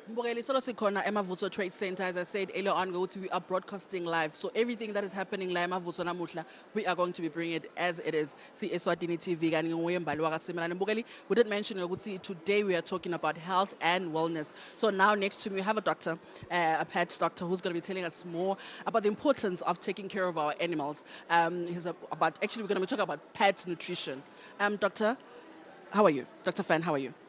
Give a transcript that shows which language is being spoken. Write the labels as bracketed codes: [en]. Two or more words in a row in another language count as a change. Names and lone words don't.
[ss] Mbogeli, solo sikhona eMavuso Trade Center. [en] As I said earlier on, we are broadcasting live. So everything that is happening [ss] la eMavuso namuhla, [en] we are going to be bringing it as it is. [ss] See Eswatini TV kanti nguye mbali wakaSimelane. Mbogeli, [en] we did mention today we are talking about health and wellness. So now next to me we have a doctor, a pet doctor, who's going to be telling us more about the importance of taking care of our animals. We're going to be talking about pet nutrition. Doctor, how are you? Dr. Fan, how are you?